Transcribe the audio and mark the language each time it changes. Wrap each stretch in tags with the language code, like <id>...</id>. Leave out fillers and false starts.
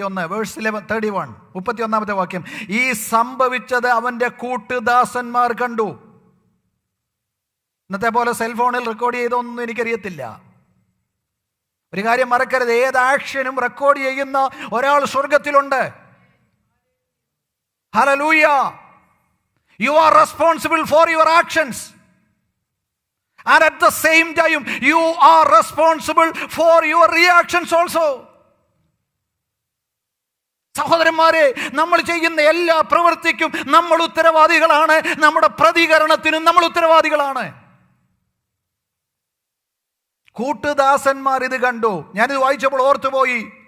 <ml>31-ാമത്തെ വാക്യം, ഈ സംഭവിച്ചത് അവൻ്റെ കൂട്ടുദാസന്മാർ കണ്ടു. ഇന്നത്തെ പോലെ സെൽഫോണിൽ റെക്കോർഡ് ചെയ്തൊന്നും എനിക്കറിയത്തില്ല. ഒരു കാര്യം മറക്കരുത്, ഏത് ആക്ഷനും റെക്കോർഡ് ചെയ്യുന്ന ഒരാൾ സ്വർഗത്തിലുണ്ട്. Hallelujah.</ml> <en>You are responsible for your actions. And at the same time, you are responsible for your reactions also.</en> <ml>സഹോദരന്മാരെ, നമ്മൾ ചെയ്യുന്ന എല്ലാ പ്രവൃത്തിക്കും നമ്മൾ ഉത്തരവാദികളാണ്. നമ്മുടെ പ്രതികരണത്തിനും നമ്മൾ ഉത്തരവാദികളാണ്. കൂട്ടുദാസന്മാർ ഇത് കണ്ടു. ഞാനിത് വായിച്ചപ്പോൾ ഓർത്തുപോയി.</ml>